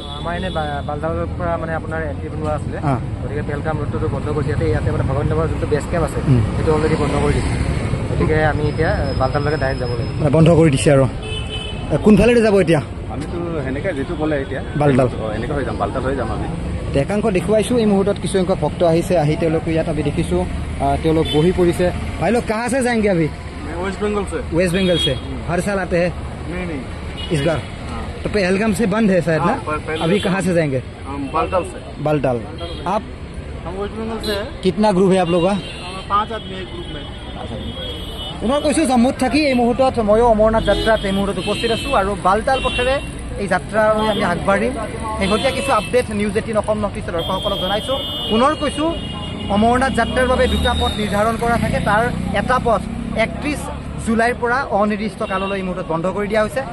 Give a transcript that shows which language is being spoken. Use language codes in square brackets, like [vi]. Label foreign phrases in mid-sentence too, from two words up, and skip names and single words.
[as] আমাৰ এনে বালতালৰ পৰা মানে আপোনাৰ এণ্ট্ৰি বনোৱা আছিলে, গতিকে পেহেলগাম ৰোডটো বন্ধ কৰি ইয়াতে মানে ভগৱান নগৰৰ যোনটো [en] base camp [as] আছে সেইটো অলৰেডি বন্ধ কৰি দিছে, গতিকে আমি এতিয়া বালতাললৈকে ডাইৰেক্ট যাব লাগিব। বন্ধ কৰি দিছে আৰু কোনফালেৰে যাব এতিয়া? আমিতো সেনেকৈ যিটো ক'লে এতিয়া বালতাল এনেকৈ হৈ যাম, বালতাল হৈ যাম আমি। একাংশ দেখুৱাইছোঁ এই মুহূৰ্তত কিছু সংখ্যক ভক্ত আহি তেওঁলোকে ইয়াত আমি দেখিছোঁ তেওঁলোক বহি পৰিছে। [hi] ভাই লোग कहाँ से जाएंगे अभी? वेस्ट बंगाल से। वेस्ट बंगाल से हर साल आते हैं? नहीं इस बार तो पहलगाम से बंद है शायद ना? अभी कहाँ से जाएंगे? बालताल से। बालताल। आप? हम वेस्ट बंगाल से। कितना ग्रुप है आप लोग का? 5 आदमी एक ग्रुप में। [as] পুনৰ কৈছোঁ জম্মুত থাকি এই মুহূৰ্তত ময়ো অমৰনাথ যাত্ৰাত এই মুহূৰ্তত উপস্থিত আছোঁ আৰু বালতাল পথেৰে এই যাত্ৰালৈ আমি আগবাঢ়িম। শেহতীয়া কিছু আপডেট নিউজ 18 অসম নৰ্থ ইষ্টৰ দৰ্শকসকলক জনাইছোঁ। পুনৰ কৈছোঁ অমৰনাথ যাত্ৰাৰ বাবে 2টা পথ নিৰ্ধাৰণ কৰা থাকে, তাৰ এটা পথ 31 জুলাইৰ পৰা অনিৰ্দিষ্ট কাললৈ এই মুহূৰ্তত বন্ধ কৰি দিয়া হৈছে।